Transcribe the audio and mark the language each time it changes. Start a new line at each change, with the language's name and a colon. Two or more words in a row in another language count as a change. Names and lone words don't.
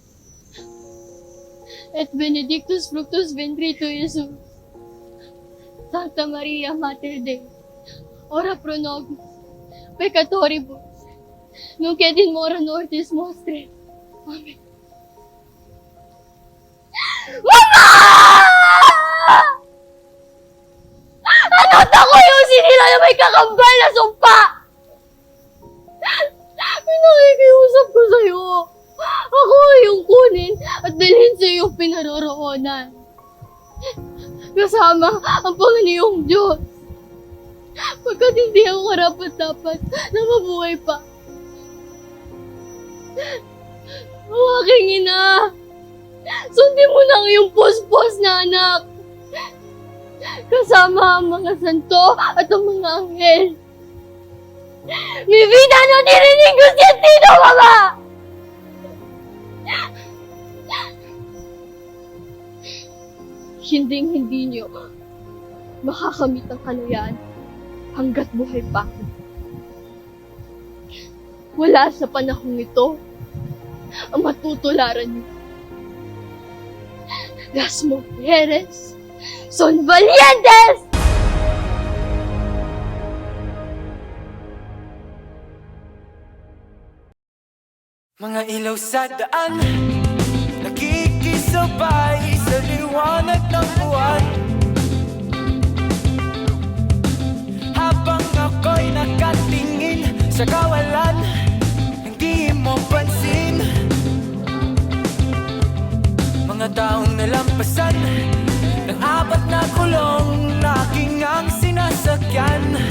Latin: et benedictus fructus ventris tui, Iesus. Santa Maria, Mater Dei, ora pro nobis peccatoribus, nunc et in hora mortis nostre. Amen. Mama!
Filipino: Ano't ako yung sinira na may kakambal na sumpa! Pinakikiusap ko sa'yo. Ako ay yung kunin at dalhin sa iyong pinaroroonan. Kasama ang Panginoong Diyos. Pagkat hindi ako karapat-dapat na mabuhay pa. O aking ina, sundin mo na ang iyong puspos na anak. Kasama ang mga santo at ang mga anghel.
Spanish: Mi vida no tiene ningún sentido,
Filipino: Mama! Hindi niyo makakamit ang kalayaan hanggat buhay pa ako. Wala sa panahong ito ang matutularan niyo.
Spanish: Las mujeres son valientes!
Filipino: Mga ilaw sa daan, nakikisabay sa liwanag ng buwan. Habang ako'y nakatingin sa kawalan, hindi mo pansin mga taong nalampasan ng apat na kulong na aking ang sinasakyan.